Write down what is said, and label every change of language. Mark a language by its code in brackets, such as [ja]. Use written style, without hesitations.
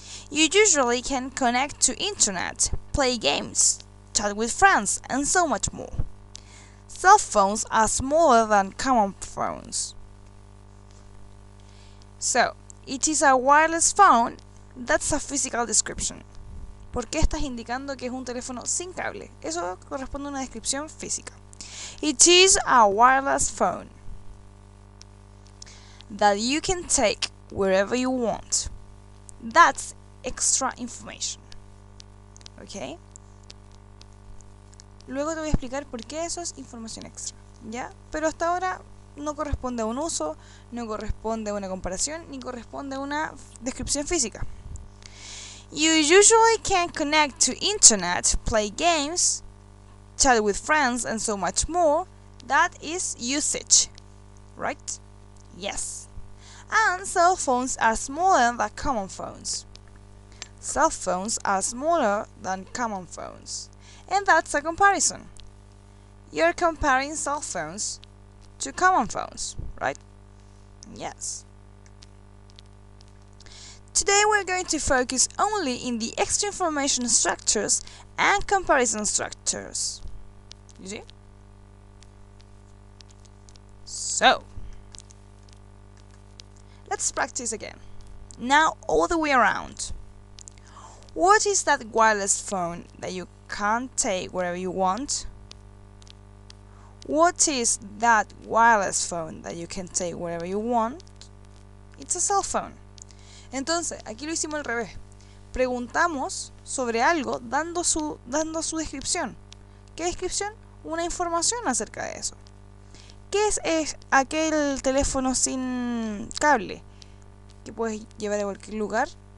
[en] You usually can connect to internet, play games, chat with friends, and so much more. Cell phones are smaller than common phones. So, it is a wireless phone, that's a physical description. [es] ¿Por qué estás indicando que es un teléfono sin cable? Eso corresponde a una descripción física. [en] It is a wireless phone that you can take wherever you want. That's extra information. ¿Ok? [es] Luego te voy a explicar por qué eso es información extra, ¿ya? Pero hasta ahora no corresponde a un uso, no corresponde a una comparación, ni corresponde a una descripción física. [en] You usually can connect to internet, play games, chat with friends, and so much more. That is usage, right? Yes. And cell phones are smaller than common phones. Cell phones are smaller than common phones. And that's a comparison. You're comparing cell phones to common phones, right? Yes. Today we're going to focus only in the extra information structures and comparison structures. You see? So, let's practice again. Now all the way around. What is that wireless phone that you can't take wherever you want? What is that wireless phone that you can take wherever you want? It's a cell phone. [es] Entonces, aquí lo hicimos al revés. Preguntamos sobre algo dando su descripción. ¿Qué descripción? Una información acerca de eso. ¿Qué es aquel teléfono sin cable que puedes llevar a cualquier lugar?